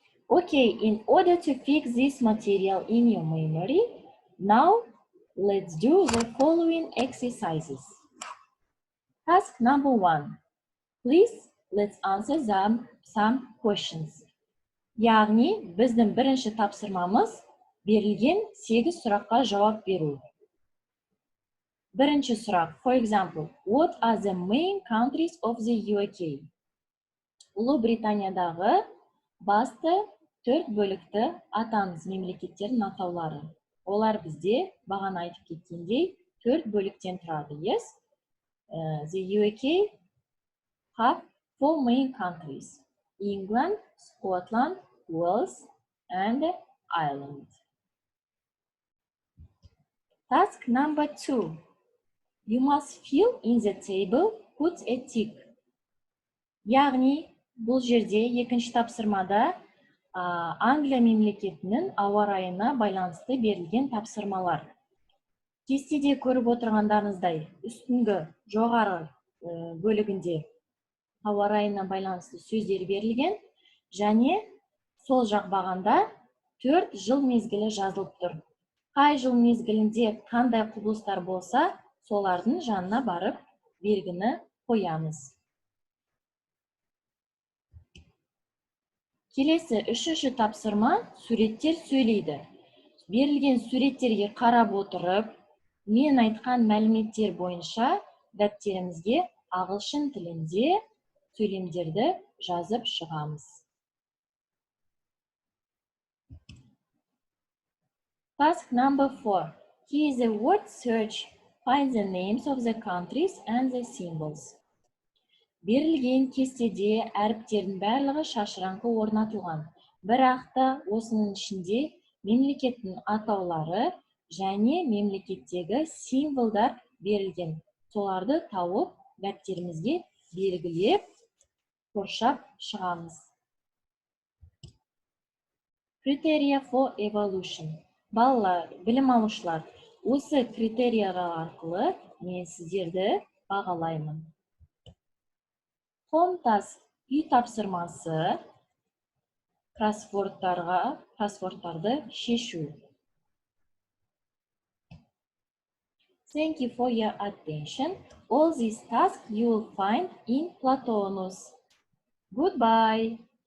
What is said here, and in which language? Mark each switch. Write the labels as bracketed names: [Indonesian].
[English] Okay, in order to fix this material in your memory, now let's do the following exercises. Task number 1. Please, let's answer some questions. [Kazakh] Яғни, біздің бірінші тапсырмамыз берілген 8 сұраққа жауап беру. Бірінші сұрақ, [English] for example, what are the main countries of the UK? [Kazakh] Ұлыбританиядағы басты 4 бөлікті атаңыз мемлекеттердің атаулары. Олар бізде бағана айтып кеткендей 4 бөліктен тұрады, yes? [English] The UK have 4 main countries: England, Scotland, Wales, and Ireland. Task number 2. You must fill in the table, put a tick. [Kazakh] Яғни, бұл жерде екінші тапсырмада Англия мемлекетінің ауа райына байланысты берілген тапсырмалар. Кестеде көріп отырғандарыңыздай, үстіңгі жоғары бөлігінде ауа райына байланысты сөздер берілген, және сол жақ бағанда 4 жыл мезгілі жазылып тұр. Қай жыл мезгілінде қандай құбылыстар болса, солардың жанына барып, белгіні қоямыз. Келесі үшінші тапсырма суреттер сөйлейді. Берілген суреттерге қарап отырып, мен айтқан мәліметтер бойынша дәптерімізге ағылшын тілінде сөйлемдерді жазып шығамыз. [English] Task number 4. Use a word search. Find the names of the countries and the symbols. [Kazakh] Берілген кестеде әріптердің барлығы шашыраңқы орнатылған. Бірақ та осының ішінде мемлекеттің атаулары және мемлекеттегі символдар берілген. Соларды тауып, дәптерімізге белгілеп, қоршап шығамыз. [English] Criteria for evaluation. [Kazakh] Балалар, білім алушылар, осы критериялар арқылы мен сіздерді бағалаймын. [English] Home task, [Kazakh] үй тапсырмасы, кроссвордтарды шешу. [English] Thank you for your attention. All these tasks you will find in Platonus. Goodbye.